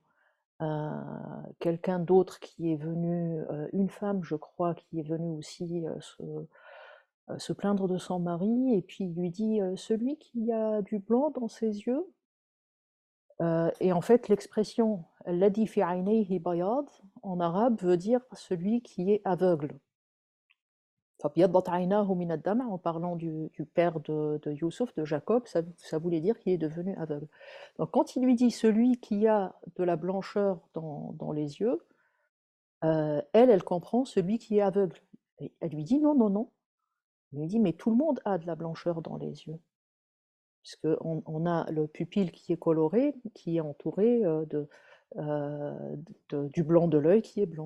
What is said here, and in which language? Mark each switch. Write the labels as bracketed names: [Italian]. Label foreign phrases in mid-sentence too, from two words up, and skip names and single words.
[French] Quelqu'un d'autre qui est venu, une femme, je crois, qui est venue aussi se plaindre de son mari, et puis il lui dit celui qui a du blanc dans ses yeux. Et en fait, l'expression [Arabic] الذي في عينيه بياض [French] en arabe veut dire celui qui est aveugle. [Arabic] فابيضت عيناه من الدمع', [French] en parlant du père de Youssouf, de Jacob, ça voulait dire qu'il est devenu aveugle. Donc quand il lui dit celui qui a de la blancheur dans les yeux, elle comprend celui qui est aveugle. Et elle lui dit: «Non, non, non». Il lui dit: «Mais tout le monde a de la blancheur dans les yeux, puisqu'on a le pupille qui est coloré, qui est entouré du blanc de l'œil qui est blanc».